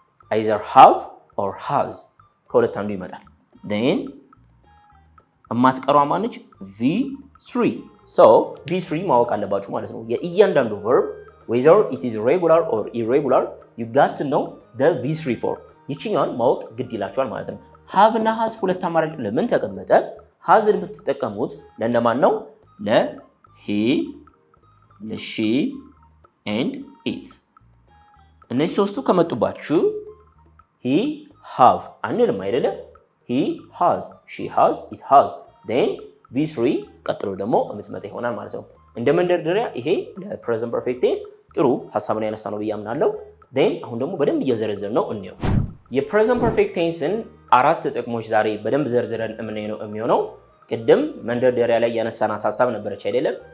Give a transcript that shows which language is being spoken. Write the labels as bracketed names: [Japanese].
[English] either have or has [Amharic] ከሁለት አንዱ ይመጣል። then የማትቀረዋ ማነች? V3 so V3 ማወቅ አለባችሁ ማለት ነው። የእያንዳንዱ verb [English] whether it is regular or irregular you got to know the V3 form [Amharic] ይችኛውን ማወቅ ግድ ይላችኋል ማለት ነው። have እና has ሁለት አማራጭ ለምን ተቀመጠ? hasን የምትጠቀሙት ለእነማን ነው? ለhe ለshe and it እነዚህ ሶስቱ ከመጡባችሁ he have አንልም አይደለ? [English] he has she has it has [Amharic] then V3 ቀጥሎ ደግሞ የምትመጣ ይሆናል ማለት ነው። እንደ መንደርደሪያ ይሄ ለፕሬዘንት ፐርፌክት ቴንስ ጥሩ ሐሳብን ያነሳ ነው ብዬ አምናለሁ። then አሁን ደግሞ በደንብ እየዘረዘር ነው እንየው። የፕሬዘንት ፐርፌክት ቴንስን አራት ጥቅሞች ዛሬ በደንብ ዘርዝረን የምናየው የሚሆነው ቅድም መንደርደሪያ ላይ ያነሳናት ሐሳብ ነበረች አይደለም?